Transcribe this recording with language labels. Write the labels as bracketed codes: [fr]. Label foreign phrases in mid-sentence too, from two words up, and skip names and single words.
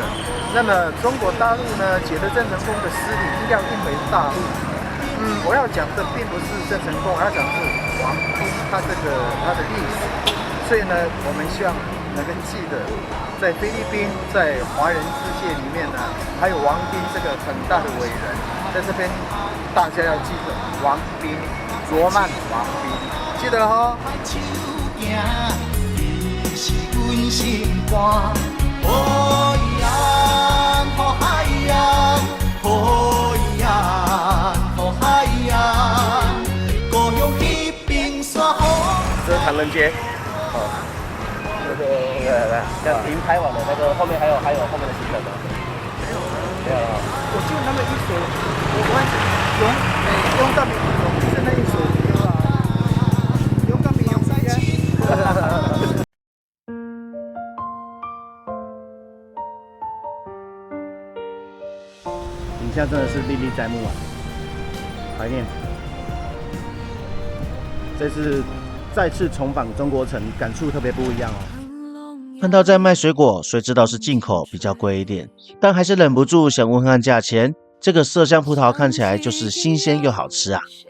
[zh] 那麼中國大陸呢，覺得鄭成功的屍體應該要運回大陸。我要講的並不是鄭成功，我要講的是王兵它的歷史，所以呢，我們希望能夠記得，在菲律賓，在華人世界裡面呢，還有王兵這個很大的偉人，在這邊大家要記得王兵，羅曼王兵，記得哦。这是唐人街，来，像您拍完的那个后面还有后面的行程吗？没有了。我就那么一首，我用到底是那一首歌啊，勇敢比勇敢呀。影像真的是歷歷在目啊，懷念。這次再次重訪中國城，感觸特別不一樣哦。看到在賣水果，雖知道是進口，比較貴一點，但還是忍不住想問看價錢。這個麝香葡萄看起來就是新鮮又好吃啊。